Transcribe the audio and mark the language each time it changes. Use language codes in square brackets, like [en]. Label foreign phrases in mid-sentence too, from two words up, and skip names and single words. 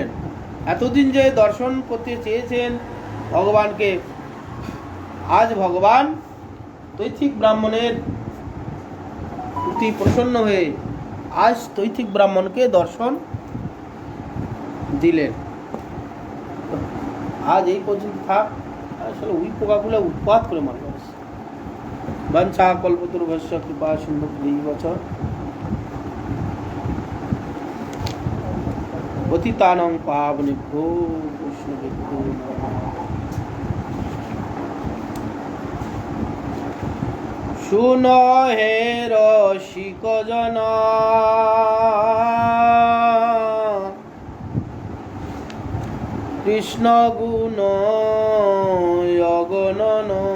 [bn] এতদিন যে দর্শন করতে চেয়েছেন ভগবানকে, আজ ভগবান তৈথিক ব্রাহ্মণের প্রতি প্রসন্ন হয়ে আজ তৈথিক ব্রাহ্মণকে দর্শন দিলেন। আজ এই পর্যন্ত থাক। আসলে ওই পোকাগুলো উৎপাত করে মারল। [sa] বাঞ্ছা কল্পতরুভ্যশ্চ কৃপা সিন্ধু বছর পতিতানাং পাবনেভ্যো বৈষ্ণবেভ্যো নমঃ। [bn] শুনো হে রসিক জন, কৃষ্ণ গুণ অগণন।